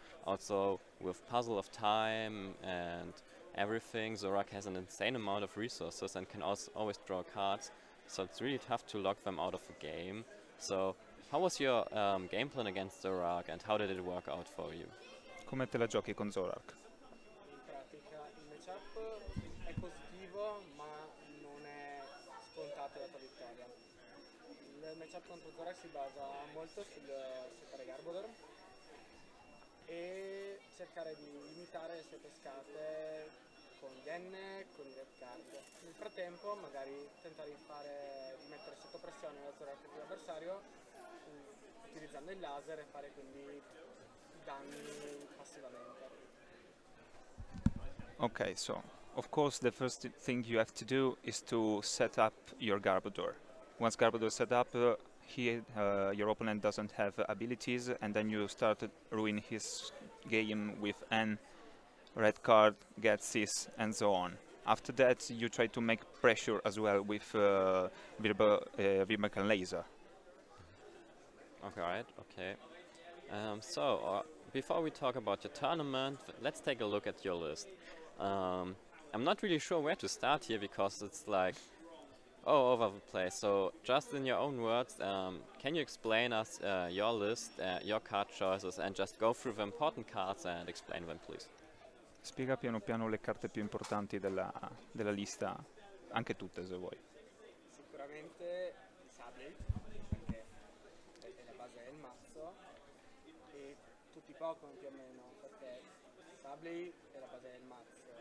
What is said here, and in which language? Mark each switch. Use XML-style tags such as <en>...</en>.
<en>Also with Puzzle of Time and everything, Zorak has an insane amount of resources and can also always draw cards, so it's really tough to lock them out of the game. So how was your game plan against Zorak, and how did it work out for you?</en> <it>Come te la giochi con Zorak? In pratica il matchup è positivo ma non è scontato la tua vittoria. Il matchup contro Zorak si basa molto sul settare Garbodor e cercare di limitare le sue pescate con gli N, con i red card. Nel frattempo magari tentare di mettere sotto pressione la Zorak dell'avversario utilizzando il laser e fare quindi danni passivamente.</it> <en>Okay, so of course the first thing you have to do is to set up your Garbodor. Once Garbodor is set up, your opponent doesn't have abilities, and then you start to ruin his game with N, red card, Getsis, and so on. After that, you try to make pressure as well with Virbacan Laser. Okay, right, okay. Before we talk about your tournament, let's take a look at your list. I'm not really sure where to start here, because it's like all over the place. So just in your own words, can you explain us your list, your card choices, and just go through the important cards and explain them, please?</en> <it>Spiega piano piano le carte più importanti della lista, anche tutte se vuoi. Sicuramente Sableye, perché è la base del mazzo, e tutti i Pokémon più o meno, perché Sableye è la base del mazzo.</it>